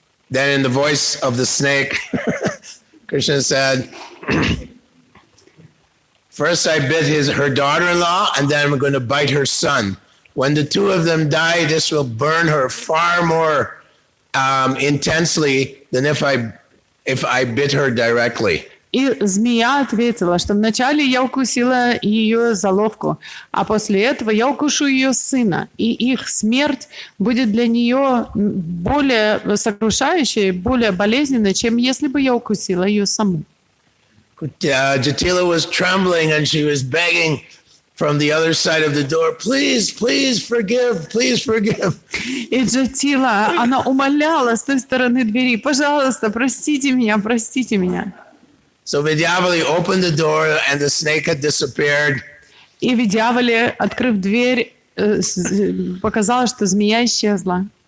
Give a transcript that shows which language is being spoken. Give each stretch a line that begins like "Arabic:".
English: Then in the voice of the snake, Krishna said, "First I bit her daughter-in-law, and then I'm going to bite her son. When the two of them die, this will burn her far more intensely than if I bit her directly."
Russian: И змея ответила, что вначале я укусила ее за ловку, а после этого я укушу ее сына, и их смерть будет для нее более сокрушающей, более болезненной, чем если бы я укусила ее саму.
English: Jatila was trembling and she was begging from the other side of the door, please forgive, please forgive.
Russian: И Джатила, она умоляла с той стороны двери: пожалуйста, простите меня, простите меня.
English: So Vidyavali opened the door and the snake had disappeared.
Russian: И Видьявали, открыв дверь, показала, что змея исчезла.